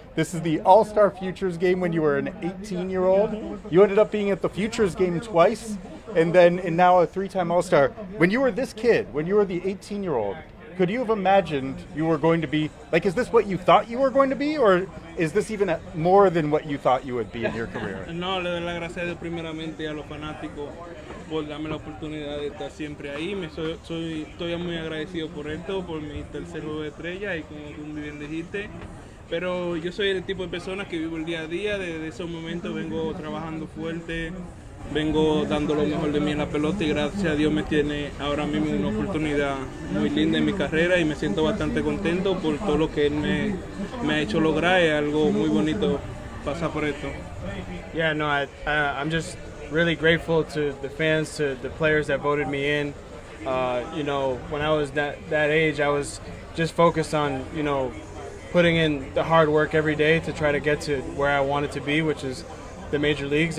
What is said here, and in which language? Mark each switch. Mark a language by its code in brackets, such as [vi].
[en] This is the All-Star Futures game when you were an 18-year-old. You ended up being at the Futures game twice, and now a 3-time All-Star. When you were this kid, when you were the 18-year-old, could you have imagined you were going to be, like, is this what you thought you were going to be, or is this even more than what you thought you would be in your career? [es] No, le doy las gracias a Dios primeramente a los fanáticos por darme la oportunidad de estar siempre ahí. Estoy muy agradecido por esto, por mi tercer juego de estrella y como tú muy bien dijiste. Pero yo soy el tipo de persona que vivo el día a día, desde esos momentos vengo trabajando fuerte, vengo dando lo mejor de mí en la pelota y gracias a Dios me tiene ahora mismo una oportunidad muy linda en mi carrera y me siento bastante contento por todo lo que él me ha hecho lograr. Es algo muy bonito pasar por esto. [en] Yeah, no, I'm just really grateful to the fans, to the players that voted me in. You know, when I was that age, I was just focused on, you know, putting in the hard work every day to try to get to where I wanted to be, which is the major leagues.